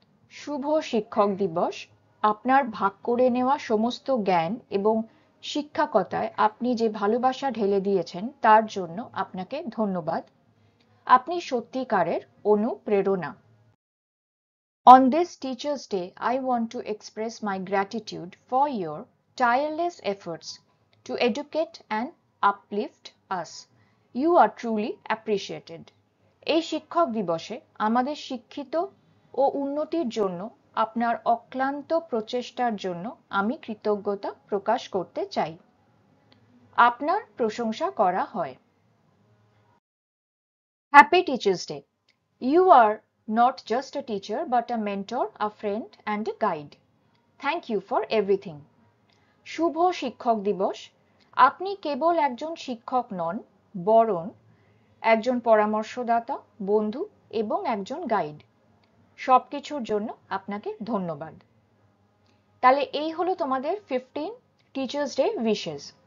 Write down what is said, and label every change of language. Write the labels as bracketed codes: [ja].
[bn] শুভ শিক্ষক দিবস। আপনার ভাগ করে নেওয়া সমস্ত জ্ঞান এবং শিক্ষকতায় আপনি যে ভালোবাসা ঢেলে দিয়েছেন তার জন্য আপনাকে ধন্যবাদ। আপনি সত্যিকারের অনুপ্রেরণা। [en] On this Teachers' Day, I want to express my gratitude for your tireless efforts to educate and uplift us. You are truly appreciated. [bn] এই শিক্ষক দিবসে আমাদের শিক্ষিত ও উন্নতির জন্য আপনার অক্লান্ত প্রচেষ্টার জন্য আমি কৃতজ্ঞতা প্রকাশ করতে চাই। আপনার প্রশংসা করা হয়। [en] Happy Teachers' Day. You are not just a teacher but a mentor, a friend and a guide. Thank you for everything. [bn] শুভ শিক্ষক দিবস। আপনি কেবল একজন শিক্ষক নন, বরং একজন পরামর্শদাতা, বন্ধু এবং একজন গাইড। সবকিছুর জন্য আপনাকে ধন্যবাদ। তাহলে এই হলো তোমাদের 15 টিচার্স ডে উইশেস।